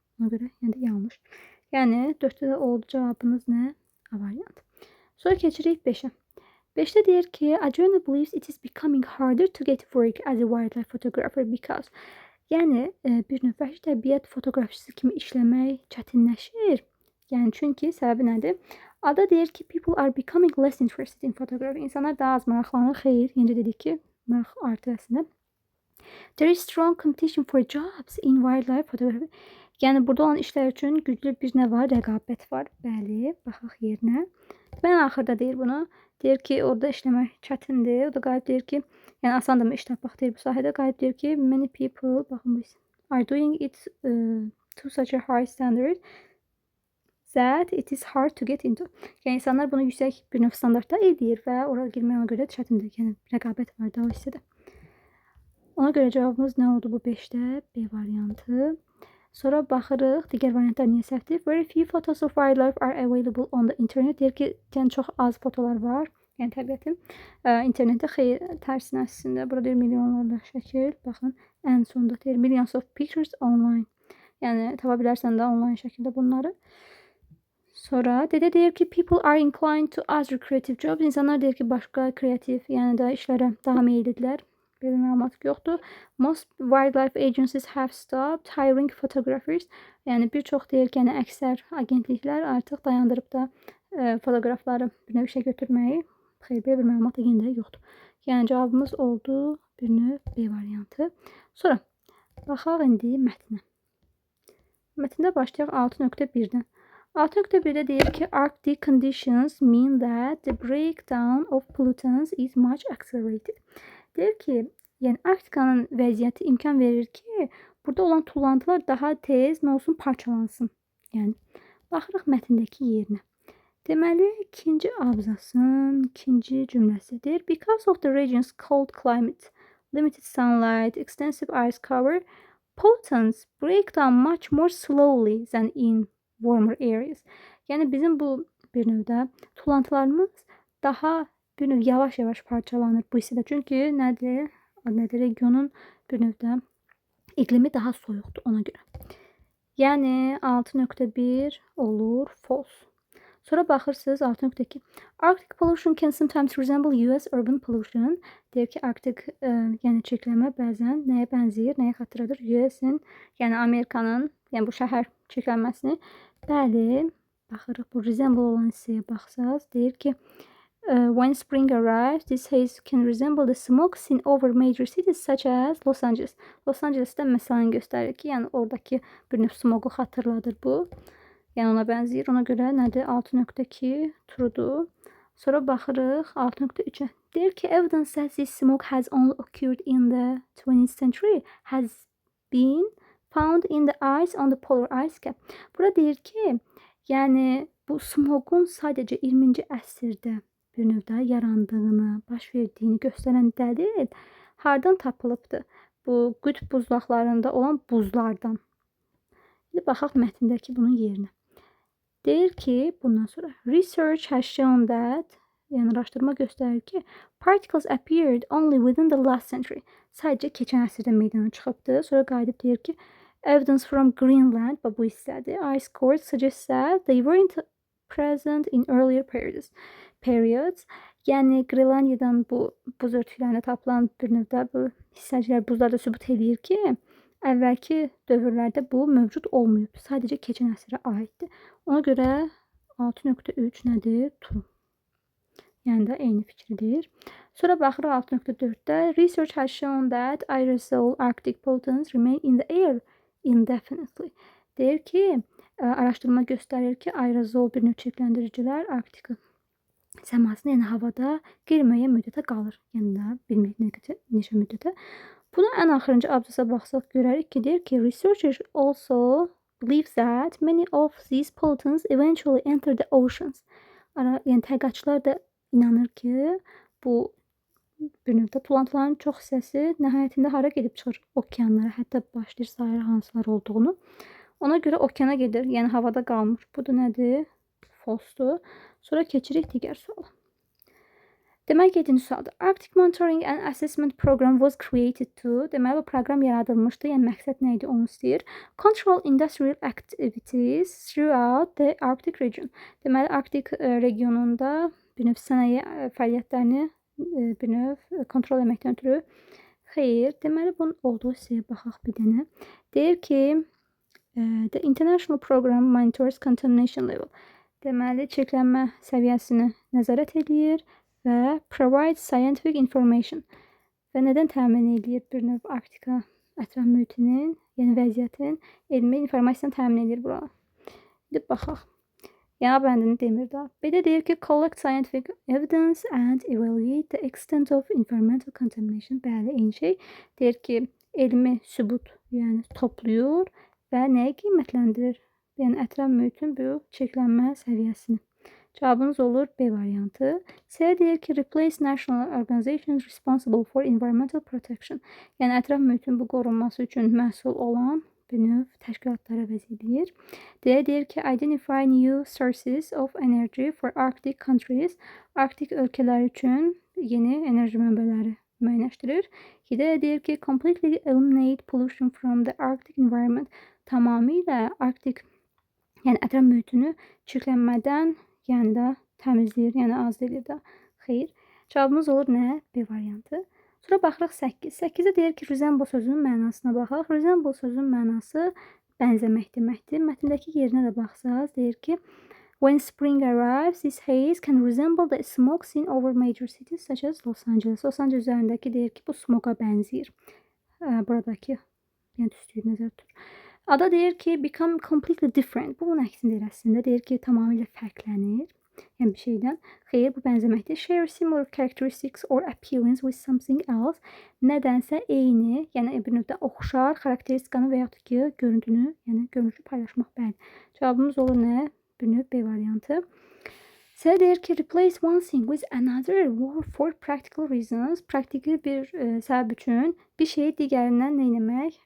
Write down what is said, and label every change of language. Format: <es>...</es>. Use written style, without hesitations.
<az>Ona görə yenə də yanlış. Yəni 4-də də oldu cavabınız nə? A variantı. Sonra keçirik 5-ə. 5-də deyir ki,</az> <en>Adriana believes it is becoming harder to get work as a wildlife photographer because</en> <az>yəni bir növ vəhşi təbiət fotoqrafçısı kimi işləmək çətinləşir. Yəni çünki səbəbi nədir? Ada deyir ki,</az> <en>people are becoming less interested in photography.</en> <az>İnsanlar daha az maraqlanır. Xeyr, yenicə dedik ki, maraq artır əslində.</az> <en>There is strong competition for jobs in wildlife photography.</en> <az>Yəni burada olan işlər üçün güclü bir nə var? Rəqabət var. Bəli, baxaq yerinə. Mən axırda deyir bunu. Deyir ki, orada işləmək çətindir. O da qayıb deyir ki, yəni asandırmı iş tapmaq deyir bu sahədə. Qayıb deyir ki,</az> <en>many people,</en> <az>baxın bu</az> <en>are doing it to such a high standard that it is hard to get into.</en> <az>Yəni insanlar bunu yüksək bir növ standartda edir və oraya girmək ona görə çətindir. Yəni rəqabət var da o hissədə. Ona görə cavabımız nə oldu bu 5-də? B variantı. Sonra baxırıq, digər variantlar niyə səhvdir?</az> <en>Very few photos of wildlife are available on the internet.</en> <az>Deyir ki, yəni çox az fotolar var, yəni təbiətin. İnternetdə xeyr, tərsinə əslində. Burada deyir milyonlarla şəkil. Baxın, ən sonda deyir</az> <en>millions of pictures online.</en> <az>Yəni tapa bilərsən də online şəkildə bunları. Sonra dede deyir ki</az> <en>people are inclined to other creative jobs.</en> <az>İnsanlar deyir ki başqa kreativ, yəni də işlərə daha meyillidirlər. Belə məlumat yoxdur.</az> <en>Most wildlife agencies have stopped hiring photographers.</en> <az>Yəni bir çox deyir ki, yəni əksər agentliklər artıq dayandırıb da fotoqrafları bir növ işə götürməyi. Xeyr, belə bir məlumat da yenə də yoxdur. Yəni cavabımız oldu bir növ B variantı. Sonra baxaq indi mətnə. Mətndə başlayaq 6.1-dən. 6.1'de deyir ki</az> <en>Arctic conditions mean that the breakdown of pollutants is much accelerated.</en> <az>Deyir ki, yəni Arktikanın vəziyyəti imkan verir ki, burada olan tullantılar daha tez nə olsun parçalansın. Yəni baxırıq mətndəki yerinə. Deməli, ikinci abzasın ikinci cümləsi deyir</az> <en>because of the region's cold climate, limited sunlight, extensive ice cover, pollutants break down much more slowly than in warmer areas.</en> <az>Yəni bizim bu bir növdə tullantılarımız daha bir növ yavaş-yavaş parçalanır bu hissədə. Çünki nədir? Regionun bir növdə iqlimi daha soyuqdur ona görə. Yəni 6.1 olur false. Sonra baxırsınız</az> <en>6.2. Arctic pollution can sometimes resemble US urban pollution.</en> <az>Deyir ki, Arctic yəni çirklənmə bəzən nəyə bənzəyir, nəyə xatırladır? US-in, yəni Amerikanın, yəni bu şəhər çirklənməsini. Bəli, baxırıq bu resemble olan hissəyə baxsaz, deyir ki</az> <en>when spring arrives, this haze can resemble the smoke seen over major cities such as Los Angeles.</en> <az>Los Angeles'də məsələn göstərir ki, yəni oradakı bir növ smogu xatırladır bu. Yəni ona bənzəyir. Ona görə nədir? 6.2 truedur. Sonra baxırıq 6.3-ə. Deyir ki,</az> <en>evidence that this smoke has only occurred in the 20th century has been found in the ice on the polar ice cap.</en> <az>Burada deyir ki, yəni bu smogun sadəcə 20-ci əsrdə bir növdə yarandığını, baş verdiyini göstərən dəlil hardan tapılıbdır? Bu qütb buzlaqlarında olan buzlardan. İndi baxaq mətndəki bunun yerinə. Deyir ki, bundan sonra</az> <en>research has shown that,</en> <az>yəni araşdırma göstərir ki,</az> <en>particles appeared only within the last century.</en> <az>Sadəcə keçən əsrdə meydana çıxıbdı. Sonra qayıdıb deyir ki,</az> <en>evidence from Greenland,</en> <az>bu hissədir.</az> <en>Ice cores suggests that they weren't present in earlier periods.</en> <az>Yəni Qrenlandiyadan bu buz örtüklərində tapılan bir növdə bu hissəciklər buzlarda sübut edir ki, əvvəlki dövrlərdə bu mövcud olmayıb. Sadəcə keçən əsrə aiddir. Ona görə 6.3 nədir? True. Yəni də eyni fikirdir. Sonra baxırıq 6.4-də</az> <en>research has shown that aerosol Arctic pollutants remain in the air indefinitely.</en> <az>Deyir ki, araşdırma göstərir ki, aerozol bir növ çirkləndiricilər Arktika səmasında, yəni havada qeyri-müəyyən müddətə qalır. Yəni də bilmirik neçə müddətə. Buna ən axırıncı abzasa baxsaq görərik ki, deyir ki,</az> <en>researchers also believe that many of these pollutants eventually enter the oceans.</en> <az>Yəni tədqiqatçılar da inanır ki, bu bir növdə tullantıların çox hissəsi nəhayətində hara gedib çıxır? Okeanlara, hətta başlayır sayır hansılar olduğunu. Ona görə okeana gedir, yəni havada qalmır. Bu da nədir? False-dur. Sonra keçirik digər suala. Demək 7-ci sualda.</az> <en>Arctic Monitoring and Assessment Program was created to.</en> <az>Deməli, bu proqram yaradılmışdı. Yəni məqsəd nə idi onu istəyir.</az> <en>Control industrial activities throughout the Arctic region.</en> <az>Deməli, Arktik regionunda bir növ sənaye fəaliyyətlərini bir növ kontrol etməkdən ötürü. Xeyr, deməli bunun olduğu hissəyə baxaq bir dənə. Deyir ki,</az> <en>the international program monitors contamination level.</en> <az>Deməli, çirklənmə səviyyəsini nəzarət edir və</az> <en>provide scientific information.</en> <az>Və nədən təmin edir bir növ Arktika ətraf mühitinin, yəni vəziyyətin elmi informasiyanı təmin edir bura. İndi baxaq. Yəni bəndini demir də. Bir də deyir ki,</az> <en>collect scientific evidence and evaluate the extent of environmental contamination.</en> <az>Bəli, eyni şey. Deyir ki, elmi sübut, yəni toplayır və nəyi qiymətləndirir? Yəni ətraf mühitin bu çirklənmə səviyyəsini. Cavabınız olur B variantı. C deyir ki,</az> <en>replace national organizations responsible for environmental protection.</en> <az>Yəni ətraf mühitin bu qorunması üçün məsul olan bir növ təşkilatlara vəz edir. Deyir ki,</az> <en>identify new sources of energy for Arctic countries.</en> <az>Arktik ölkələr üçün yeni enerji mənbələri müəyyənləşdirir. Deyir ki,</az> <en>completely eliminate pollution from the Arctic environment.</en> <az>Tamamilə Arktik Yəni ətraf mühitini çirklənmədən, yəni də təmizləyir, yəni az edir də. Xeyr. Cavabımız olur nə? B variantı. Sonra baxırıq 8. 8-də deyir ki, resemble sözünün mənasına baxaq. Resemble sözünün mənası bənzəmək deməkdir. Mətndəki yerinə də baxsaq, deyir ki,</az> <en>when spring arrives, this haze can resemble the smoke seen over major cities such as Los Angeles.</en> <az>Los Angeles üzərindəki deyir ki, bu smoke'a bənzəyir. Buradakı, yəni tüstüyü nəzərdə tutur. Ada deyir ki,</az> <en>become completely different.</en> <az>Bu bunun əksini deyir əslində. Deyir ki, tamamilə fərqlənir. Yəni bir şeydən. Xeyr, bu bənzəməkdir.</az> <en>Share similar characteristics or appearance with something else.</en> <az>Nədənsə eyni, yəni bir növdə oxşar xarakteristikanı və yaxud ki, görüntünü, yəni görünüşü paylaşmaq. Bəli. Cavabımız olur nə? Bir növ B variantı. C deyir ki,</az> <en>replace one thing with another for practical reasons.</en> <az>Praktiki bir səbəb üçün bir şeyi digərindən nə etmək?</az>